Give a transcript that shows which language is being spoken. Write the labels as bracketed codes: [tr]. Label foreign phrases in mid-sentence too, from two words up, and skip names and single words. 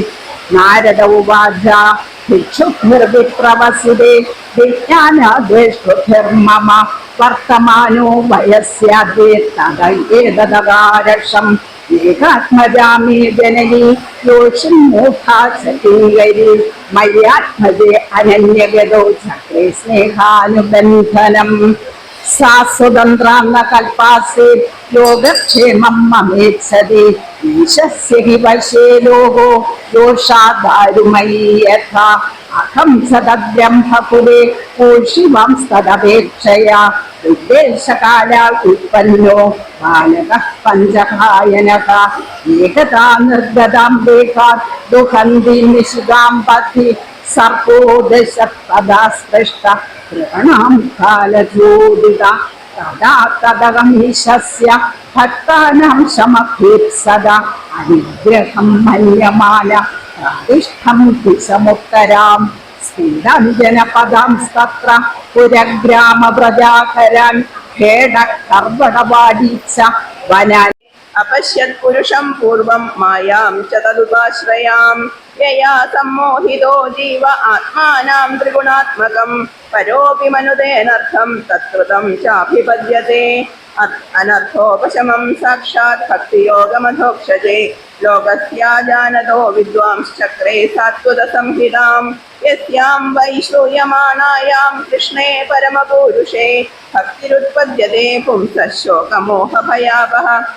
[sa] नारद उवाच भिक्षुभिर्विप्रवसिते विज्ञानादेष्टुभिर्मम वर्तमानो वयस्याद्ये तदैतदकारक्षम् एकात्मजामि जननी योषिन्मूढा सतीगरी मय्यात्मजे अनन्यगतो चक्रे स्नेहानुबन्धनम्. सा स्वतन्त्रान्न कल्पासे योगक्षेमं ममेच्छति ईशस्य हि वशे लोको दोषादारुमयी यथा അഹം സതബ്രഹ്മകുലേ പൂഷിവാംസ്തദപേക്ഷയാ ഉദ്ദേശകാലാൽ ഉത്പന്നോ ബാലകഃ പഞ്ചകായനഃ ഏകതാ നിർഗതാം ദേഹാത് ദുഹന്തി നിശിതാം പതി സർപ്പോ ദശ തദാ സ്പൃഷ്ട കൃപണാം കാലചോദിത തദാ തദഗമീശസ്യ ഭക്താനാം ശമഭീപ്സദ അനുഗ്രഹം മന്യമാന പ്രതിഷ്ഠം ദിശമുത്തരാം സ്ഫീഡഞ്ജനപദാംസ്തത്ര പുരഗ്രാമപ്രജാകരാൻ ഖേടകർവടവാടീച്ച വനാൻ अपश्यत् पुरुषं पूर्वं मायां च तदुपाश्रयां यया सम्मोहितो जीव आत्मानां त्रिगुणात्मकं परोऽपि मनुतेनर्थं तत्कृतं चाभिपद्यते अनर्थोपशमं साक्षात् भक्तियोगमधोक्षजे लोकस्याजानतो विद्वांश्चक्रे सात्वतसंहितां यस्यां वै श्रूयमाणायां कृष्णे परमपुरुषे भक्तिरुत्पद्यते पुंसः शोकमोहभयापः